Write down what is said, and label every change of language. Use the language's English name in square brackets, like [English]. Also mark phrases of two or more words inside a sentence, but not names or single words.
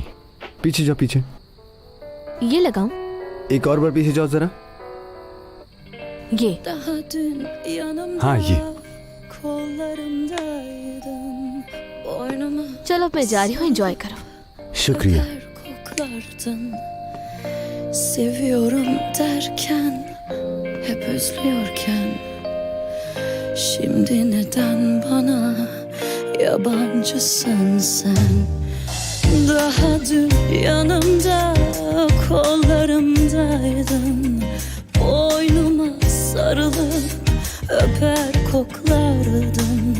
[Hindi] पीछे जाओ, पीछे। ये लगाऊं? एक और बार पीछे जाओ जरा। ये। हाँ, ये। चलो अब मैं जा रही हूँ, एंजॉय करो। शुक्रिया। [Turkish] Seviyorum derken, hep özlüyorken, şimdi neden bana yabancısın sen? Daha dün yanımda, kollarımdaydın, boynuma sarılıp öper koklardın.